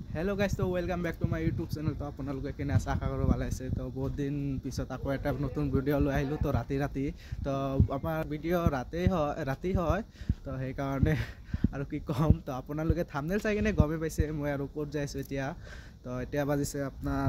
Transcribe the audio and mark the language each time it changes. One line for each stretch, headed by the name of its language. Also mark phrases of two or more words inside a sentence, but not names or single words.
English: Hello guys
Assamese: तो
English: welcome back to my YouTube channel
Assamese: तो আপোনালোকে কেনে আছে আশা কৰো ভালে আছে তো বহুত দিন পিছত আকৌ এটা নতুন ভিডিও লৈ আহিলো তো ৰাতি তো আমাৰ ভিডিও ৰাতি হয় তো সেই কাৰণে আৰু কি কম তো আপোনালোকে থাম্বনেল চাই কিনে গমে পাইছে মই আৰু ক'ত যাইছো এতিয়া তো এতিয়া বাজিছে আপোনাৰ